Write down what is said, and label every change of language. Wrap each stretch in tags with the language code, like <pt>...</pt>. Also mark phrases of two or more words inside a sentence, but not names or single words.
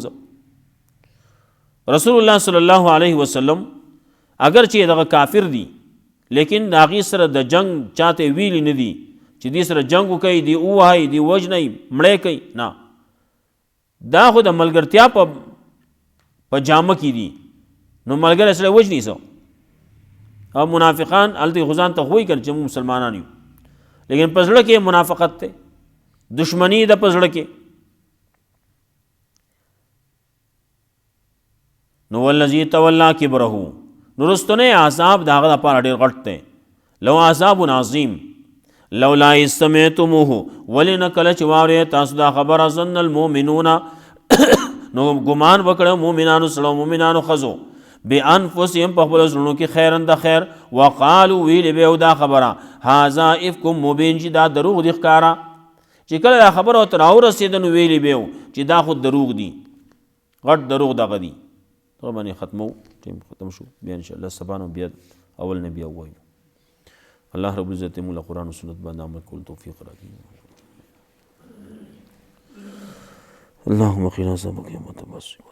<ps>زه رسول الله</ps> <ar>صلی الله علیه وسلم</ar> <ps>اگر چې دغه کافر دی، لیکن د هغې سره د جنگ چاته ویلی نه دي چې دې سره جنګ وکوي، دې ووهئ، دې وژنئ، مړی کوي، نه، دا خو د ملګرتیا په جامه کې دي. نو ملګری سره وژني څه، او منافقان هلته خو ځان ته خوی کړي چې موږ مسلمانان یو، لیکن په زړه کې منافقت دی، دشمني ده په زړه کې. نو</ps> <ar>والذي تولى کبره،</ar> <ps>نو رستنی عذاب د هغه دپاره ډېر غټ دی.</ps> <ar>لو عذاب عظیم لولا اذ سمعتموه،</ar> <ps>ولې نه کله چې واورئ تاسو دا خبره،</ps> <ar>ظن المؤمنون</ar> <ps>نو ګمان وکړه مؤمنانو سره، مؤمنانو ښځو، بانفسهم په خپلو زړونو کې خیرن د خیر، وقالو ویلې به یو دا خبره</ps> <ar>هذا افک مبین،</ar> <ps>چې دا دروغ دي ښکاره. چې کله دا خبره ورته راورسېده نو ویلې به یو چې دا خو دروغ دي، غټ دروغ دغه دي. دغه باندې ختمو، ټیم ختم شو، بیا انشاءالله سبا نو بیا اول نه بیا ووایو.</ps> <ar>الله رب العزت</ar> <ps>موږ له قرآن او سنت باندې عمل کولو توفیق راکړي.</ps> <ar>اللهم قنا عذابك يوم تبعث.</ar>